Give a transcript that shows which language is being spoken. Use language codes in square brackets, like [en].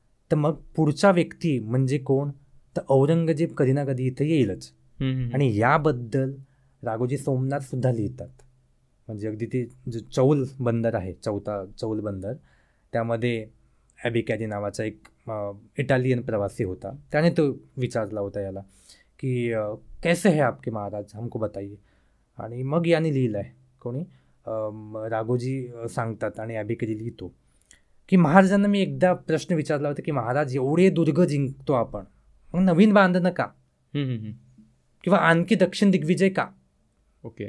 [mr] तर मग पुढचा व्यक्ती म्हणजे कोण, तर औरंगजेब कधी ना कधी इथं येईलच. आणि याबद्दल राघोजी सोमनाथ सुद्धा लिहितात. म्हणजे अगदी ते जे चौल बंदर आहे, चौल बंदर, त्यामध्ये ॲबिकॅरी नावाचा एक इटालियन प्रवासी होता. त्याने तो विचारला होता याला की [hi] कैसे है आपके महाराज, हमको बताइए. [mr] आणि मग याने लिहिलं आहे, कोणी राघोजी सांगतात आणि ॲबिकॅरी लिहितो की महाराजांना मी एकदा प्रश्न विचारला होता की महाराज एवढे दुर्ग जिंकतो आपण, मग नवीन बांधणं का, किंवा आणखी दक्षिण दिग्विजय का? [en] okay,